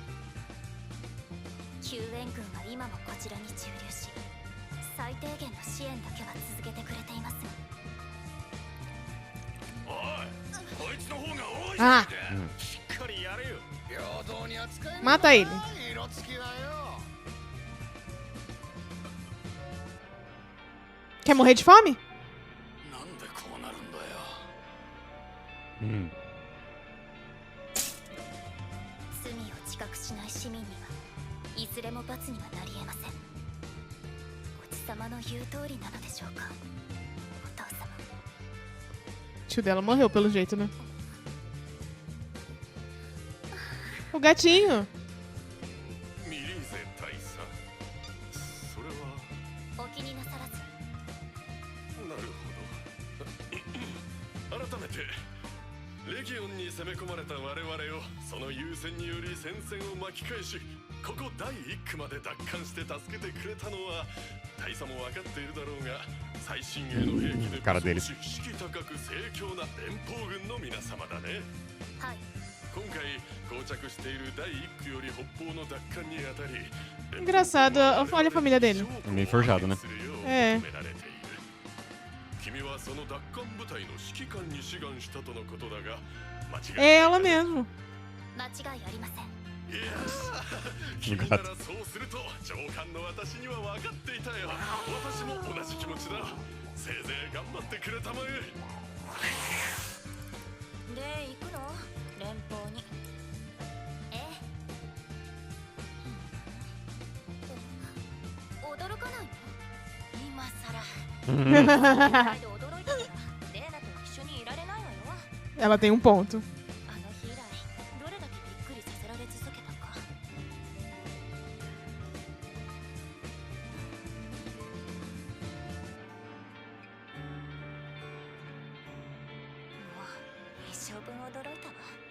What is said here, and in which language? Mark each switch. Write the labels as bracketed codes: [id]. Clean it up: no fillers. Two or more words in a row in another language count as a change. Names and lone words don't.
[ja] 救援軍は今もこちらに駐留し、最低限の支援だけは続けてくれています。おい、こいつの方が多い Ah, しっかりやれよ。平等に扱え [pt] mata ele. [ja] 色付きはよ。 [pt] Quer morrer de fome? [ja] なんでこうなるんだよ。罪を自覚しない市民にはいずれも罰にはなり得ません。おじさまの言う通りなのでしょうか、お父様。 [pt] O tio dela morreu pelo jeito, né? O gatinho. [ja] ミリーゼ大佐。それは。お気になさらず。なるほど。改めてレギオンに攻め込まれた我々をその優先により戦線を巻き返し、ここ第1区まで奪還して助けてくれたのは大佐も分かっているだろうが、最新鋭の兵器でから出る士気高く盛況な連邦軍の皆様だね。はい。今回膠着している第1区より北方の奪還にあたり、 [pt] Engraçado, olha a família dele. É meio forjado, né? É. [ja] 君はその奪還部隊の指揮官に志願したとのことだが、間違い [pt] É ela mesmo. [ja] 間違いありません。いやー、君ならそうすると上官の私には分かっていたよ。私も同じ気持ちだ。せいぜい頑張ってくれたまえ。で、行くの？連邦に。ええ。驚かないの？今さら。驚いたから、レーナと一緒にいられないわよ。 [pt] Ela tem um ponto. [ja] あの日以来、どれだけびっくりさせられ続けたか。もう一生分驚いたわ。